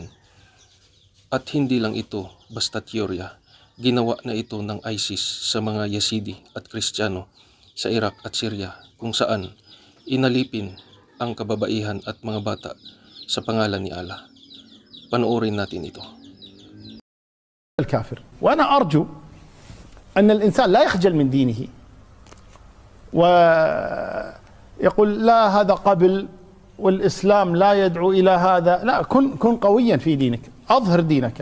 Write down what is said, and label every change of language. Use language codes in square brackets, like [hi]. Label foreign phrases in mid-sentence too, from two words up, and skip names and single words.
[tl] At hindi lang ito basta teorya, ginawa na ito ng ISIS sa mga Yazidi at Kristiyano sa Iraq at Syria kung saan inalipin ang kababaihan at mga bata sa pangalan ni Allah. Panoorin natin ito. [ar] الكافر وأنا أرجو أن الإنسان لا يخجل من دينه ويقول لا هذا قبل والإسلام لا يدعو إلى هذا. لا، كن قويا في دينك، أظهر دينك.